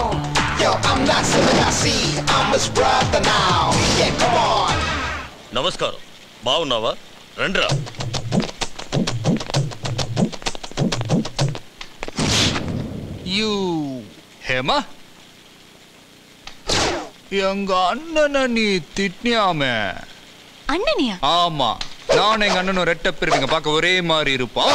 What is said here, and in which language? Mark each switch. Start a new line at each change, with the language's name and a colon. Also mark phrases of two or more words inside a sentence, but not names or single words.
English: Yo, I'm not Sivagasi, I'm his brother now. Yeah, come on.
Telugu: నమస్కారం, బాగున్నావా? రండిరా.
Tamil: யூ ஹேமா, எங்க அண்ணனை நீ திட்டியாமே. அண்ணனியா? ஆமா, நான் எங்க அண்ணனும் ரெட்ட பேருங்க பார்க்க ஒரே மாதிரி இருப்போம்.